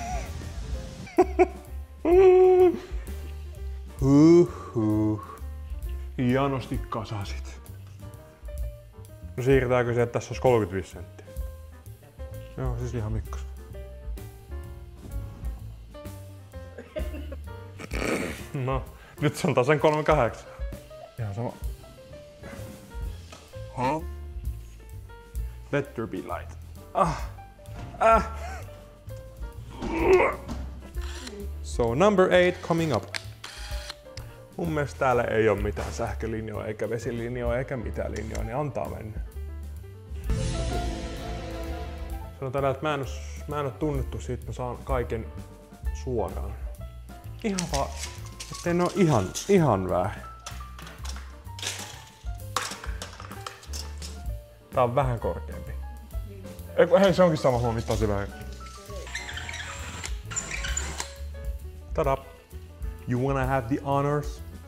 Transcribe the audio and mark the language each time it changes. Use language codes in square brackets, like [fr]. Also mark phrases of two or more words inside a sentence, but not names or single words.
[fi] Hienosti kasasit. No siirretäänkö se, että tässä olisi 35 senttiä? Joo, siis ihan mikkas. No, nyt se on tasan 38. Ihan sama. Huh? [en] Better be light. So number 8 coming up. [fi] Mun mielestä täällä ei ole mitään sähkölinjoja eikä vesilinjoja eikä mitään linjoja, niin antaa mennä. Sanotaan, että mä en oo tunnettu siitä, että mä saan kaiken suoraan. Ihan vaan, ettei ne oo ihan väärin. Tää on vähän korkeampi. Hei, se onkin sama, mä mittaan se vähän. Tada! [en] You wanna have the honors?